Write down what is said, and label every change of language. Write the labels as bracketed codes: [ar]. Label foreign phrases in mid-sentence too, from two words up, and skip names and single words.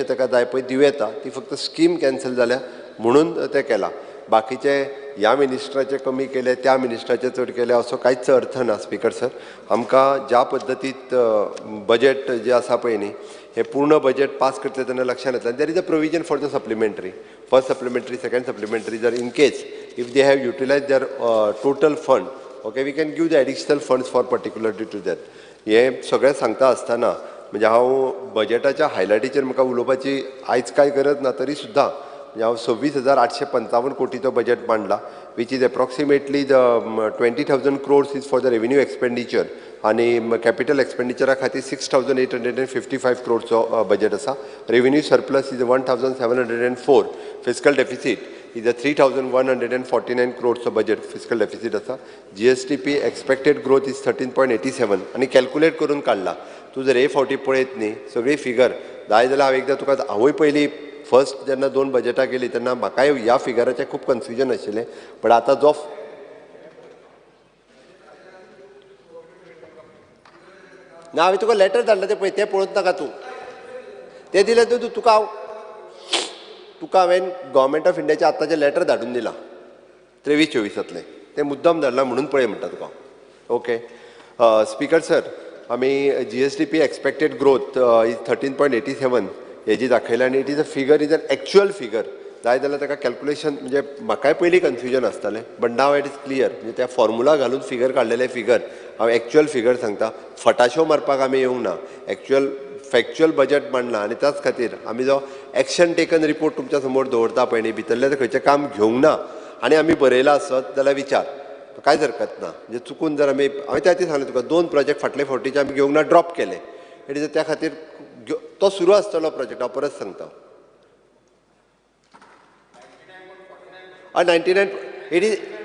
[kok] ताका जाय पळय दिव येता ती फक्त स्कीम कॅन्सल जाल्या म्हणून ते केला बाकीचे ह्या मिनिस्टराचे कमी केले त्या मिनिस्टराचे चड केले असो कांयच अर्थ ना [en] speaker sir [kok] आमकां ज्या पद्दतीत बजेट जे आसा पळय न्ही हे पूर्ण बजेट पास करतले तेन्ना लक्षांत येतलें [en] there is a provision for the supplementary first supplementary second supplementary [kok] जर [en] in case if they have utilize their total fund okay we can give the additional funds for particularly to that [kok] हे सगळें सांगता आसतना म्हणजे हांव बजेटाच्या हायलायटीचेर म्हाका उलोवपाची आयज कांय गरज ना तरी सुद्दां म्हणजे हांव 26,855 कोटीचो बजेट मांडला [en] which is approximately the 20,000 crores is for the revenue expenditure [kok] आणि [en] capital expenditure [kok] खातीर 6,855 [en] crores budget [kok] आसा. [en] Revenue surplus is 1,704. Fiscal deficit is a 3,149 crores budget fiscal deficit आसा. GSTP expected growth is 13.87 आणि calculate [kok] करून काडला. तूं जर हे फावटी पळयत न्ही सगळी फिगर जाय जाल्यार हांव एकदां तुका हांवूय पयलीं फर्स्ट जेन्ना 2 बजेटां गेली तेन्ना म्हाकाय ह्या फिगराचें खूब कन्फ्युजन आशिल्लें पण आतां जो ना हांवें तुका लेटर धाडला तें पळय तें पळोवंक नाका तूं तें दिलें तुका हांवें गव्हर्मेंट ऑफ इंडियाचें आतांचें लेटर धाडून दिलां 23-24 तें मुद्दम धाडलां म्हणून पळय म्हणटा तुका [en] okay speaker sir [kok] आमी GSTP [en] expected growth is 13.87 [kok] हेजी दाखयला आनी [en] it is a figure is an actual figure [kok] जाय जाल्यार ताका कॅल्क्युलेशन म्हणजे म्हाकाय पयलीं कन्फ्युजन आसतालें [en] but now it is clear [kok] म्हणजे त्या फॉर्मुला घालून फिगर काडलेले फिगर हांव [en] actual figure [kok] सांगता फटाशो मारपाक आमी येवंक ना [en] actual factual budget [kok] मांडलां आनी त्याच खातीर आमी जो [en] action taken report [kok] तुमच्या समोर दवरता पळय न्ही भितरलें खंयचें काम घेवंक ना आनी आमी बरयलां आसत जाल्यार विचार कांयच हरकत ना म्हणजे चुकून जर आमी हांवें त्या खातीर सांगलें तुका 2 प्रोजेक्ट फाटले फावटीचे आमी घेवंक ना ड्रॉप केले [en] it is [kok] त्या खातीर तो सुरू आसतलो प्रोजेक्ट हांव परत सांगता 99 [en] it is